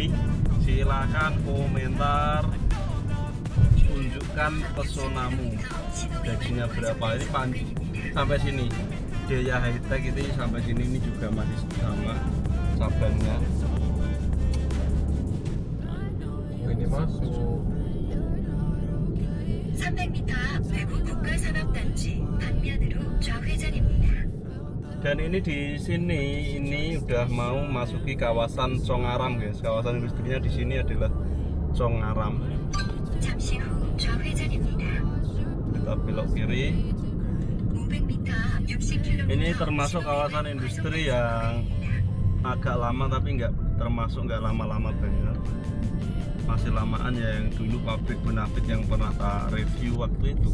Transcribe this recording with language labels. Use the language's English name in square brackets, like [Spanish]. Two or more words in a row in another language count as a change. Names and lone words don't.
[Indonesian] Silakan komentar, tunjukkan pesonamu. Gajinya berapa? Ini sampai sini. Daya High Tech ini sampai sini, ini juga masih sama cabangnya. ini masuk [Korean] 300m 앞 외국 국가산업단지 방면으로 좌회전입니다. [Indonesian] Dan ini di sini ini udah mau masuki kawasan Chongaram guys. Kawasan industrinya di sini adalah Chongaram. [Korean] 잠시 후 좌회전입니다. [Indonesian] Kita belok kiri. [Korean] 500m 앞 60km. [Indonesian] Ini termasuk kawasan industri yang agak lama, tapi nggak lama-lama banget. Masih lamaan ya, yang dulu pabrik Bonafit yang pernah tak review waktu itu.